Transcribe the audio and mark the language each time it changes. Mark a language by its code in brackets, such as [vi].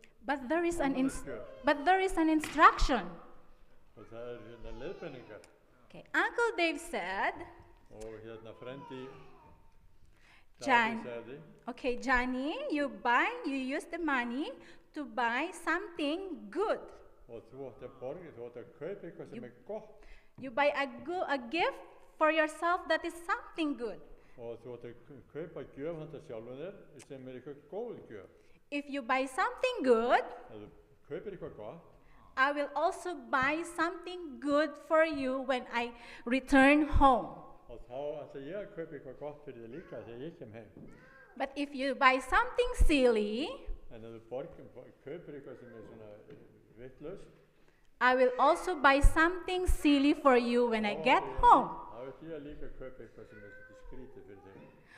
[en] But there is an instruction. [is] Og það leiðbeiningar. [en] Okay, Uncle Dave said, [is] Og hérna frendi Jan- Davíð sagði, [en] Okay, Johnny, you use the money to buy something good. [is] og þú átti að borga, þú átti að kaupa eitthvað sem gott. [en] You buy a gift for yourself that is something good. [is] Og þú átti að kaupa gjöf handa sjálfum þér sem eitthvað góð gjöf. [en] If you buy something good, [is] Ef þú kaupir eitthvað gott, [en] I will also buy something good for you when I return home. [is] og þá ætla ég að kaupa eitthvað gott fyrir þig líka þegar ég kem heim. [en] But if you buy something silly, [is] En ef þú kaupir eitthvað sem svona vitlaust, [en] I will also buy something silly for you when I get home. [is] þá ætla ég að líka kaupa eitthvað sem svolítið skrítið fyrir þig.